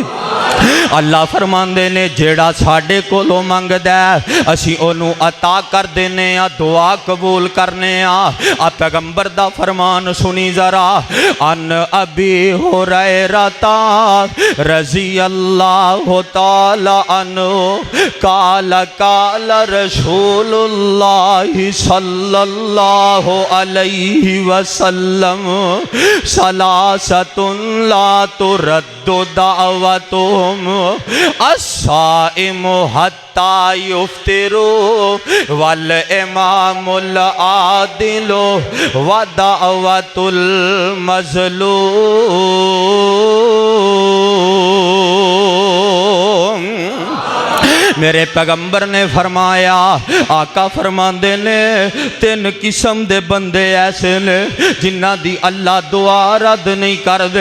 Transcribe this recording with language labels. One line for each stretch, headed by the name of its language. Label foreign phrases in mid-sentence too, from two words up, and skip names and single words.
Punjabi: اللہ فرماندے نے جیہڑا ساڈے کولوں منگدا اسیں اونوں عطا کر دینے آں، دعا قبول کرنے آں. پیغمبر دا فرمان سنی ذرا.
Arabic: عن أبي هريرة رضي الله تعالى عنه قال قال رسول الله صلى الله عليه وسلم ثلاثة لا ترد دعوتهم الصائم حتى يفطر والإمام العادل ودعوة المظلوم.
Punjabi: میرے پیغمبر نے فرمایا، آقا فرماتے نے تن قسم دے بندے ایسے نے جنہاں دی اللہ دعا رد نہیں کر دے.